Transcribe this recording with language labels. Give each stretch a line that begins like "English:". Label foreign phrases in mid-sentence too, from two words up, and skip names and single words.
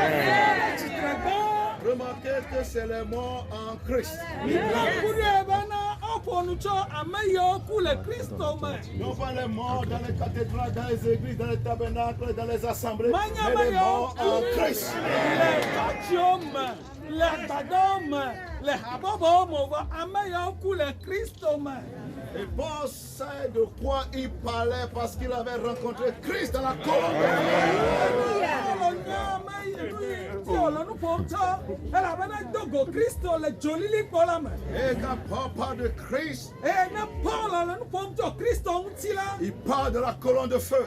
French: Remarquez que c'est les morts en Christ. Non pas les morts dans les cathédrales, dans les églises, dans les tabernacles, dans les assemblées, mais les morts en Christ.
Ewe: le agbadɔ me le habɔbɔ me vɔ ame yawo ku le Kristo me.
French: Et Paul sait de quoi il parlait parce qu'il avait rencontré Christ dans la colonne de feu. Et quand Paul parle de Christ, il parle de la colonne de feu.